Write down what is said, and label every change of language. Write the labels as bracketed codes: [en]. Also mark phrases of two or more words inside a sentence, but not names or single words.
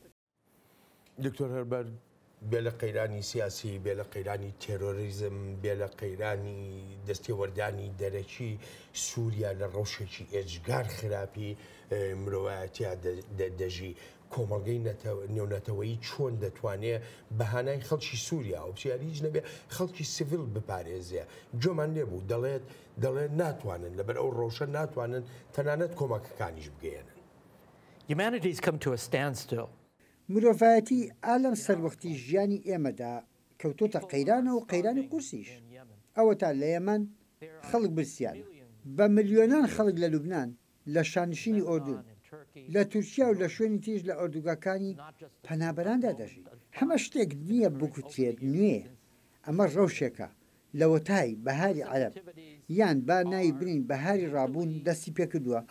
[ckb] دکتۆر هەربەر بێ لە قەیرانی سیاسی بێ لە قەیرانی تێرۆریزم بێ لە قەیرانی دەستێوەردانی دەرەکی سووریا لە ڕەوشێکی ئێجگار خراپی مرۆڤایەتیا دەژی کۆمەڵگەی نێونەتەوەیی چۆن دەتوانێت بەهانای خەڵکی سووریا و پرسیاریش نەبێ خەڵکی سیڤیل بپارێزێ جۆمان لێبوو دەڵێت ناتوانن لەبەر ئەو ڕەوشە ناتوانن تەنانەت کۆمەکەکانیش بگەێنن. [en] Humanity's come to a standstill. [ckb] مرۆڤایەتی ئالەم سەروەختی ژیانی ئێمەدا کەوتۆتە قەیرانە و قەیرانی قورسیش ئەوە تا لە یەمەن خەڵک برسیان بە ملیۆنان خەڵک لە لوبنان لە شانشینی ئۆردون لە تورکیا و لە شوێنی تیژ لە ئۆردوگاکانی پەنابەراندا دەژی هەمە شتێک نییە بکوتێت نوێ ئەمە ڕەوشێکە لە وەتای بەهاری عەرەب یان با ناوی برین بەهاری ڕابوون دەستی پێکردووە ئەم